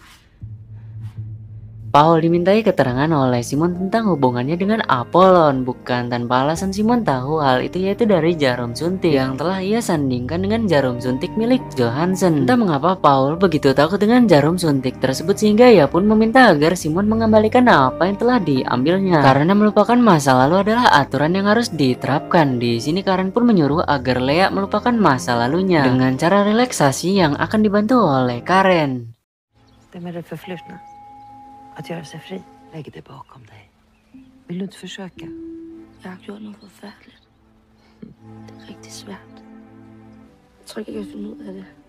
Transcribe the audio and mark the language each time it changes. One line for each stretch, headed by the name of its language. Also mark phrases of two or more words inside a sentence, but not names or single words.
Indonesian: Paul dimintai keterangan oleh Simon tentang hubungannya dengan Apollon. Bukan tanpa alasan Simon tahu hal itu, yaitu dari jarum suntik yang telah ia sandingkan dengan jarum suntik milik Johansen. Entah mengapa Paul begitu takut dengan jarum suntik tersebut sehingga ia pun meminta agar Simon mengembalikan apa yang telah diambilnya, karena melupakan masa lalu adalah aturan yang harus diterapkan. Di sini Karen pun menyuruh agar Lea melupakan masa lalunya dengan cara relaksasi yang akan dibantu oleh Karen.
Swedish: Det med det förflutna. Att göra sig fri. Lägg det bakom dig. Vill du inte försöka?
Danish: Jeg har gjort noget forfærdeligt. Det er rigtig svært. Jeg tror ikke, jeg kan finde ud af det.